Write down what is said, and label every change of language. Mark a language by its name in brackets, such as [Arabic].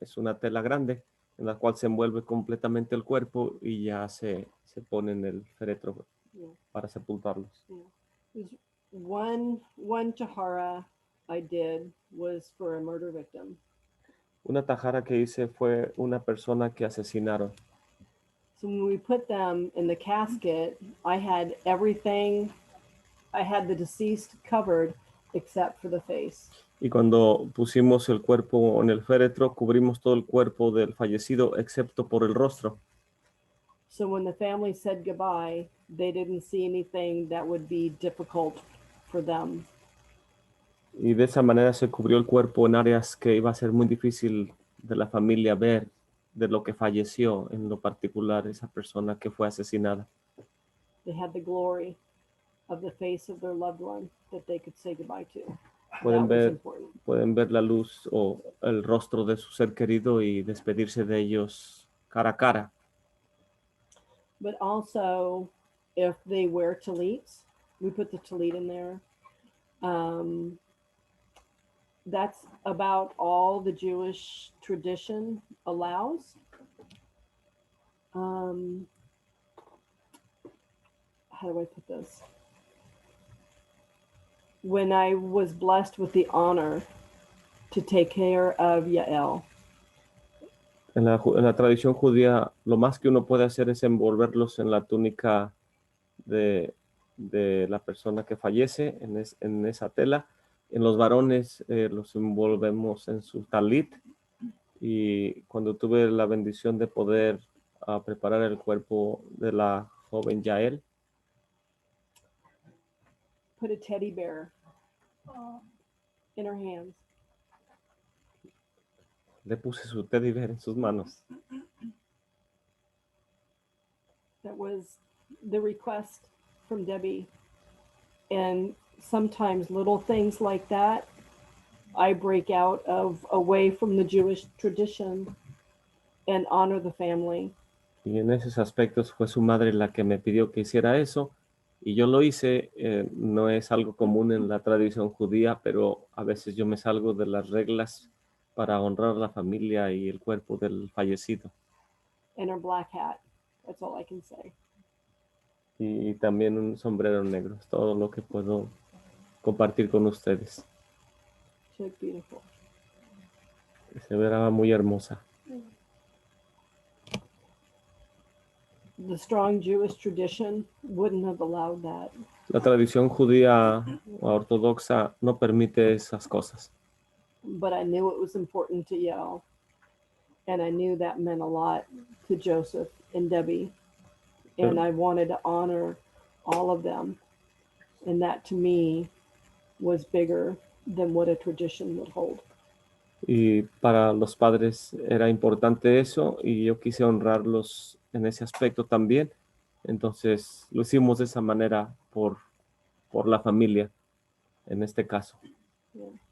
[Spanish] Es una tela grande en la cual se envuelve completamente el cuerpo y ya se pone en el féretro para sepultarlos. [English] One tahara I did was for a murder victim. [Spanish] Una tajara que hice fue una persona que asesinaron. [English] So when we put them in the casket, I had everything, I had the deceased covered except for the face. [Spanish] Y cuando pusimos el cuerpo en el féretro, cubrimos todo el cuerpo del fallecido excepto por el rostro. [English] So when the family said goodbye, they didn't see anything that would be difficult for them. [Spanish] Y de esa manera se cubrió el cuerpo en áreas que iba a ser muy difícil de la familia ver de lo que falleció, en lo particular esa persona que fue asesinada. [English] They had the glory of the face of their loved one that they could say goodbye to. [Spanish] Pueden [English] That was [Spanish] ver, [English] important. [Spanish] pueden ver la luz o el rostro de su ser querido y despedirse de ellos cara a cara. [English] But also, if they wear tallits, we put the tallit in there. That's about all the Jewish tradition allows. How do I put this? When I was blessed with the honor to take care of Yael, [Spanish] En la tradición judía, lo más que uno puede hacer es envolverlos en la túnica de la persona que fallece, en esa tela. En los varones los envolvemos en su talit. Y cuando tuve la bendición de poder preparar el cuerpo de la joven Yael, [English] put a teddy bear in her hands. [Spanish] le puse su teddy bear en sus manos. [English] That was the request from Debbie. And sometimes little things like that, I break out of away from the Jewish tradition and honor the family. [Spanish] Y en esos aspectos fue su madre la que me pidió que hiciera eso. Y yo lo hice. No es algo común en la tradición judía, pero a veces yo me salgo de las reglas para honrar la familia y el cuerpo del fallecido. [English] And her black hat. That's all I can say. [Spanish] Y también un sombrero negro. Es todo lo que puedo compartir con ustedes. [English] She looked beautiful. [Spanish] Se verá muy hermosa. [English] The strong Jewish tradition wouldn't have allowed that. [Spanish] La tradición judía ortodoxa no permite esas cosas. [English] But I knew it was important to Yael. And I knew that meant a lot to Joseph and Debbie. And I wanted to honor all of them. And that to me was bigger than what a tradition would hold. [Spanish] Y para los padres era importante eso y yo quise honrarlos en ese aspecto también. Entonces lo hicimos de esa manera por la familia en este caso. [English] Yeah.